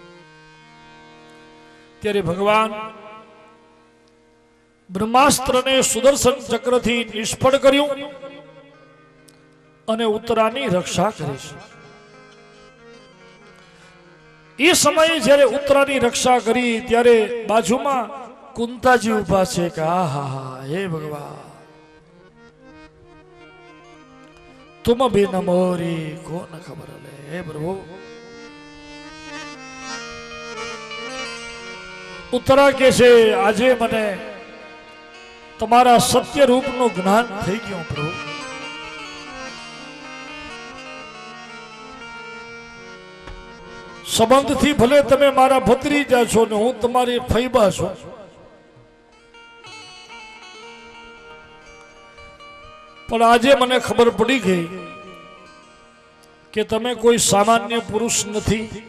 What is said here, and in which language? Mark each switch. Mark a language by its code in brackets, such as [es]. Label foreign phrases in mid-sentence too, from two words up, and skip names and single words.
[gu] ત્યારે ભગવાન બ્રહ્માસ્ત્રને સુદર્શન ચક્રથી નિષ્ફળ કર્યું અને ઉત્તરાની રક્ષા કરી છે. એ સમયે જ્યારે ઉત્તરાની રક્ષા કરી ત્યારે બાજુમાં કુંતાજી ઉભા છે કે આહા હે ભગવાન [hi] तुम भी न मोरी को न खबर ले. हे प्रभु [gu] ઉત્તરા કે છે આજે મને તમારા સત્ય રૂપનું જ્ઞાન થઈ ગયું પ્રભુ. સંબંધથી ભલે તમે મારા ભત્રીજા છો ને હું તમારી ફૈબા છું, પણ આજે મને ખબર પડી ગઈ કે તમે કોઈ સામાન્ય પુરુષ નથી.